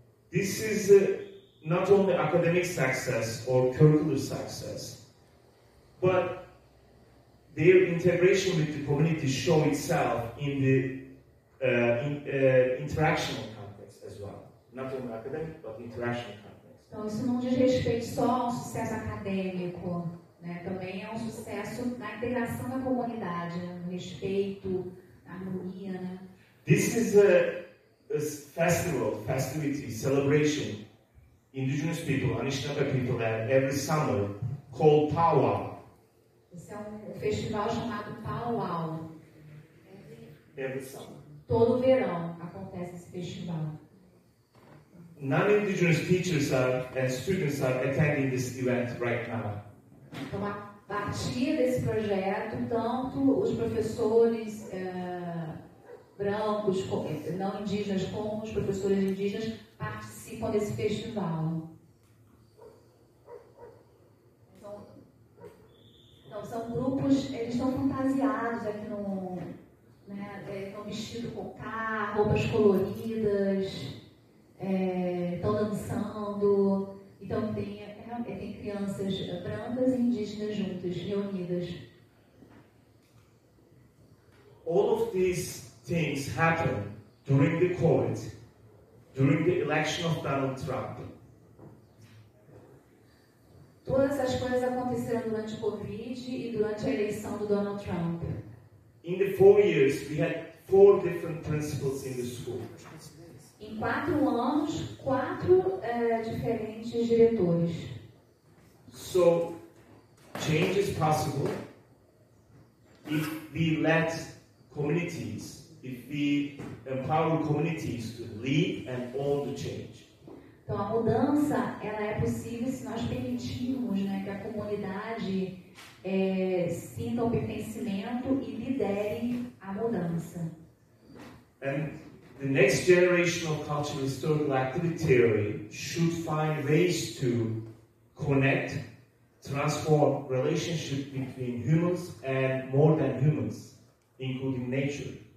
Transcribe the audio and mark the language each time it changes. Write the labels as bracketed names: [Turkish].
[English] This is not only academic success or curricular success, but their integration with the community show itself in the interactional context as well. Not only academic, but interactional context. [Portuguese] Então, isso não diz respeito só ao sucesso acadêmico, né? Também é um sucesso na integração da comunidade, né? No respeito, na harmonia, né? [English] This is a festivity, celebration. Indigenous people, Anishinaabe people, have every summer called Powwow. [Portuguese] Esse é um festival chamado Powwow. [English] Every summer. [Portuguese] Todo verão acontece esse festival. [English] Non-indigenous teachers and students are attending this event right now. [Portuguese] Então, a partir desse projeto, tanto os professores brancos, não indígenas, como os professores indígenas participam desse festival. Então são grupos, eles estão fantasiados aqui estão vestidos com roupas coloridas, estão dançando. Então tem crianças brancas e indígenas juntas, reunidas. [English] All of these things happen during the COVID, during the election of Donald Trump. [Portuguese] Todas essas coisas aconteceram durante o Covid e durante a eleição do Donald Trump. [English] In the 4 years, we had 4 different principals in the school. [Portuguese] Em 4 anos, 4 diferentes diretores. [English] So change is possible if we let communities, if we empower communities to lead and own the change. [Portuguese] Então, a mudança, ela é possível se nós permitirmos, né, que a comunidade sinta o pertencimento e lidere a mudança. [English] And the next generation of cultural historical activity theory should find ways to connect, transform relationship between humans and more than humans, including nature.